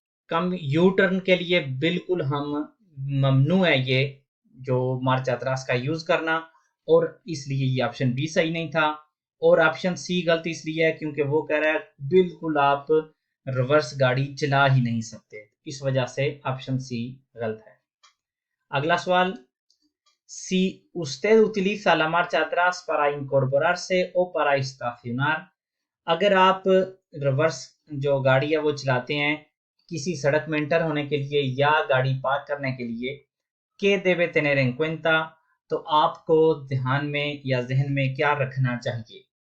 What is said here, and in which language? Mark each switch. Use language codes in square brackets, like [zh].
[hi] कम U turn के लिए बिल्कुल हम ममनू है ये जो मार्च अतरास का यूज करना, और इसलिए ये ऑप्शन बी सही नहीं था। और ऑप्शन सी गलत इसलिए है क्योंकि वो कह रहा है बिल्कुल आप रिवर्स गाड़ी चला ही नहीं सकते, इस वजह से ऑप्शन सी गलत है। अगला सवाल: [es] Si usted utiliza la marcha atrás para incorporarse o para estacionar? [hi] अगर आप रिवर्स जो गाड़ी है वो चलाते हैं किसी सड़क में एंटर होने के लिए या गाड़ी पार्क करने के लिए, के [es] debe tener en cuenta, [hi] तो आपको ध्यान में या जहन में क्या रखना चाहिए?